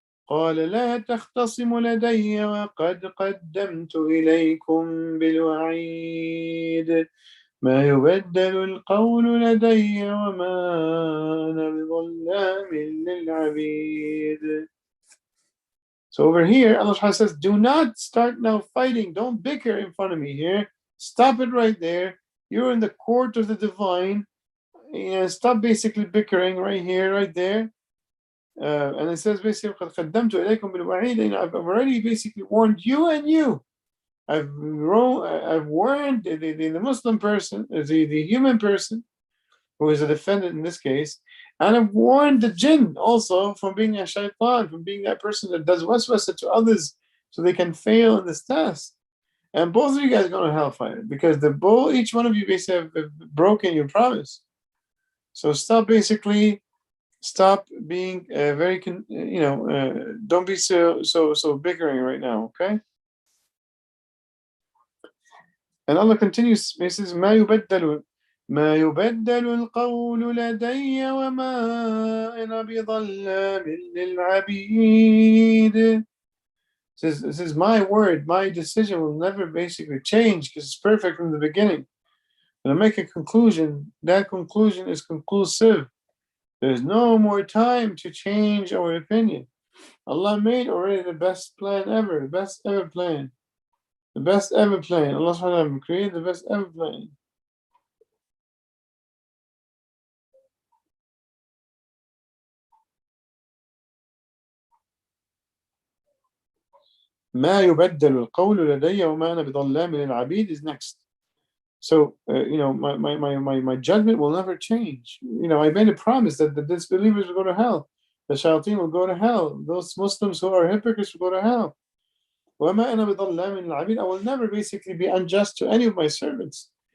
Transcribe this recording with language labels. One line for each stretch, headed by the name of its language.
Arabic: قال لا تختصموا لدي وقد قدمت إليكم بالوعيد ما يبدل القول لدي وما أنا بظلام للعبيد.
English: So over here, Allah subhanahu wa ta'ala says, do not start now fighting. Don't bicker in front of me here. Stop it right there. You're in the court of the divine. Stop basically bickering right here, right there. And it says basically, I've already basically warned you and you. I've warned the Muslim person, the human person, who is a defendant in this case, and I've warned the jinn also from being a shaitan, from being that person that does waswasa to others so they can fail in this test. And both of you guys are going to hellfire because each one of you basically have broken your promise. So stop being very, don't be so bickering right now, okay? And Allah continues, He says,
Arabic: ما يبدل القول لدي وما أنا بظلام للعبيد.
English: This is my word, my decision will never basically change because it's perfect from the beginning. When I make a conclusion, that conclusion is conclusive. There's no more time to change our opinion. Allah made already the best plan ever, the best ever plan. The best ever plan. Allah subhanahu wa ta'ala created the best ever plan.
Arabic: ما يبدل القول لدي وما أنا بظلام للعبيد
English: is next. So my judgment will never change. I made a promise that the disbelievers will go to hell, the shayateen will go to hell, those Muslims who are hypocrites will go to hell.
Arabic: وما أنا بظلام للعبيد.
English: I will never basically be unjust to any of my servants.